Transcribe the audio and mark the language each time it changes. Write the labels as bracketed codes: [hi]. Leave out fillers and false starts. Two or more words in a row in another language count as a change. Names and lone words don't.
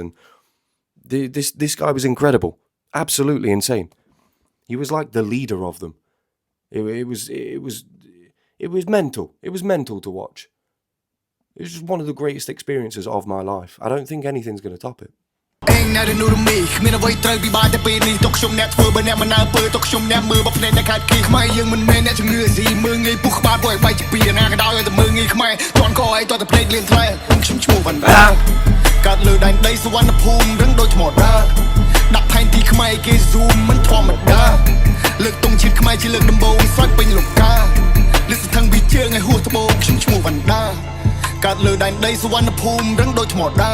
[en] And this guy was incredible. Absolutely insane. He was like the leader of them. It was mental. It was mental to watch. It was just one of the greatest experiences of my life. I don't think anything's going to top it. [km] អេងនៅនូរមីគ្មានអ្វីត្រូវពិបាកតែពេលនេះទុកខ្ញុំអ្នកធ្វើបើអ្នកមិនណើពើទុកខ្ញុំអ្នកមើលបបភ្នែកអ្នកខាត់គីខ្មែរយើងមិនមែនអ្នកជំងឺស៊ីមើងងាយពុះក្បាលពួកឲ្យបាយជាពីណាក៏ដោយឲ្យតែមើងងាយខ្មែរជន់កឲ្យតតែភ្លេចលៀនថ្លែខ្ញុំឈ្មោះវណ្ដាកើតលើដែនដីសវណ្ណភូមិរឹងដូចថ្មដាដាក់ផែនទីខ្មែរគេ zoom មិនធម្មតាលើកទង់ជាតិខ្មែរជាលើកដំបូងស្រោចពេញលោកកាលើកស្ថឹងពីជើងឲ្យហួសត្បូងខ្ញុំឈ្មោះវណ្ដាកើតលើដែនដីសវណ្ណភូមិរឹងដូចថ្មដា